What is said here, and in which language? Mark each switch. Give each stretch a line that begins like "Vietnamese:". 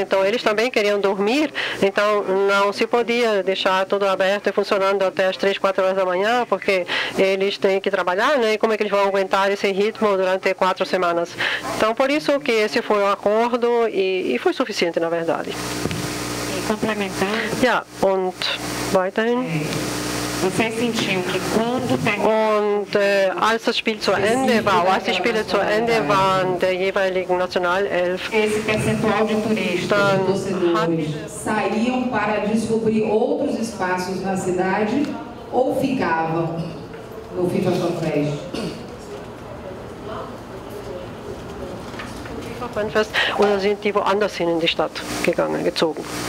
Portuguese: Então eles também queriam dormir, então não se podia deixar tudo aberto e funcionando até às 3, 4 horas da manhã, porque eles têm que trabalhar, né? E como é que eles vão aguentar esse ritmo durante 4 semanas? Então, por isso que esse foi o acordo, e foi suficiente, na verdade. Complementando.
German: Ja, und weiterhin.
Portuguese: Você sentiu que quando terminou...
German: Und als das Spiel zu Ende war, als die Spiele zu Ende waren der jeweiligen Nationalelf,
Portuguese: esse percentual de turistas, torcedores saíam para descobrir outros espaços na cidade ou ficavam no FIFA FanFest?
German: FanFest, oder sind die woanders hin in die Stadt gezogen?